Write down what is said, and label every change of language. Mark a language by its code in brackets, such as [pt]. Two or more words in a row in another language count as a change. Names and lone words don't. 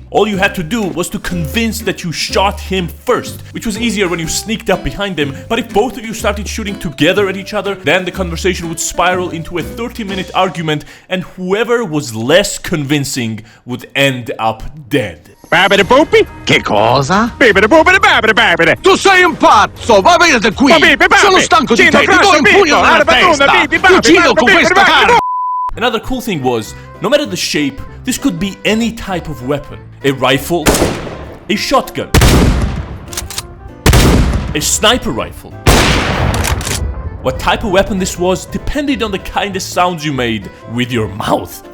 [en] All you had to do was to convince that you shot him first, which was easier when you sneaked up behind him. But if both of you started shooting together at each other, then the conversation would spiral into a 30-minute argument, and whoever was less convincing would end up dead. Babidi boopy? [it] Che cosa? Bibidi boopidi babidi babidi. Tu sei un pazzo, va via da qui! Sono stanco di te, ti do un pugno nella testa! Ti uccido con questa carne! [en] Another cool thing was, no matter the shape, this could be any type of weapon. A rifle, a shotgun, a sniper rifle. What type of weapon this was depended on the kind of sounds you made with your mouth.